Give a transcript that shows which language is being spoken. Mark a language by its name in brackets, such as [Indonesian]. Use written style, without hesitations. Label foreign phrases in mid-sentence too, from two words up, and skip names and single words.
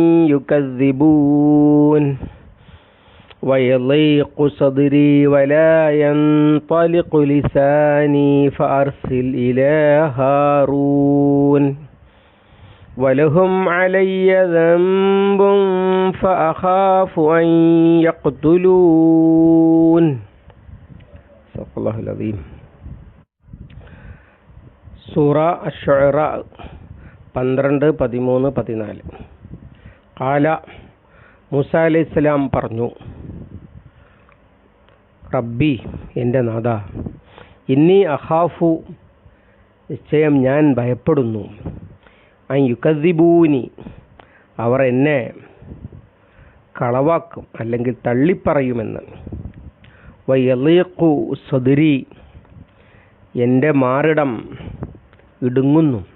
[Arabic] يكذبون ويضيق صدري ولا ينطلق لساني فأرسل إلى هارون ولهم علي ذنب فأخاف أن يقتلون صدق الله العظيم. [Malayalam] സൂറ അശ്ശുഅറ 12, 13, 14. [Arabic] قال موسى عليه السلام [Malayalam] പറഞ്ഞു, റബ്ബി എൻ്റെ നാഥ, [Arabic] إني أخاف [Malayalam] നിശ്ചയം ഞാൻ ഭയപ്പെടുന്നു, [Arabic] أن يكذبوني [Malayalam] അവർ എന്നെ കളവാക്കും അല്ലെങ്കിൽ തള്ളിപ്പറയുമെന്ന്, [Arabic] ويضيق صدري [Malayalam] എൻ്റെ മാറിടം ഇടുങ്ങുന്നു,